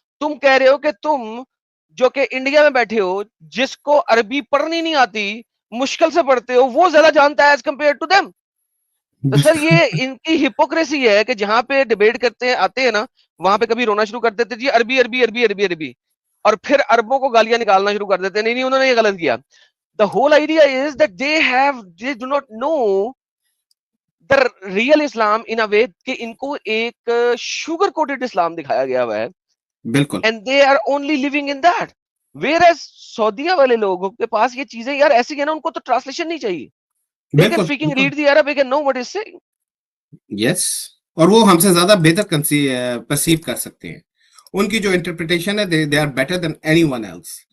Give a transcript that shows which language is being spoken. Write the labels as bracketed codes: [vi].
[ur] تم کہہ رہے ہو کہ تم جو کہ انڈیا میں بیٹھے ہو, جس کو عربی پڑھنی نہیں آتی, مشکل سے پڑھتے ہو, وہ زیادہ جانتا ہے [en] As compare to them. [ur] تو سر یہ ان کی ہپوکریسی ہے کہ جہاں پہ ڈیبیٹ کرتے ہیں آتے ہیں نا, وہاں پہ کبھی رونا شروع کر دیتے جی عربی عربی عربی عربی عربی, اور پھر عربوں کو گالیاں نکالنا شروع کر دیتے, نہیں نہیں انہوں نے یہ غلط کیا. [en] The whole idea is that they do not know the real Islam in a way [ur] کہ ان کو ایک sugar coated اسلام دکھایا گیا ہوا ہے, بالکل. [en] and they are only living in that. [ur] Whereas سعودیہ والے لوگوں کے پاس یہ چیزیں یار ایسی ہیں نا, ان کو تو ٹرانسلیشن نہیں چاہیے. [en] They can freaking read the Arab, they can know what is saying. [ur] یس, اور وہ ہم سے زیادہ بہتر پرسیو کر سکتے ہیں. ان کی جو انٹرپریٹیشن ہے [en] they are better than anyone else.